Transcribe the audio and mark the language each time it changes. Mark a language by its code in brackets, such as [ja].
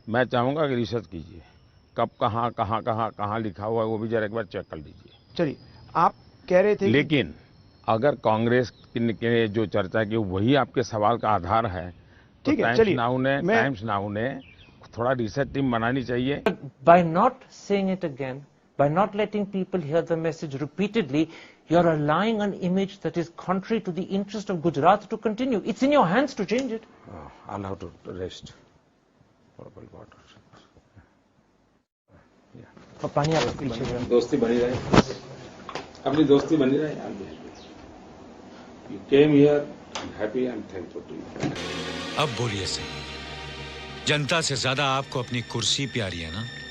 [hi] मैं चाहूंगा कि रिसर्च कीजिए, कब कहाँ लिखा हुआ है वो भी जरा एक बार चेक कर लीजिए। चलिए, आप कह रहे थे लेकिन अगर कांग्रेस के जो चर्चा की वही आपके सवाल का आधार है तो ठीक है, टाइम्स नाउ ने थोड़ा रिसर्च टीम बनानी चाहिए। [en] By not saying it again, by not letting people hear the message repeatedly, you're allowing an image that is contrary to the interest of Gujarat to continue. It's in your hands to change it. I'll have to rest. Water. [hi] और पानी आपके पीछे दोस्ती बनी रहे, अपनी दोस्ती बनी रहे। [en] You came here, I'm happy and thankful to you. [hi] अब बोलिए सही, जनता से ज्यादा आपको अपनी कुर्सी प्यारी है ना?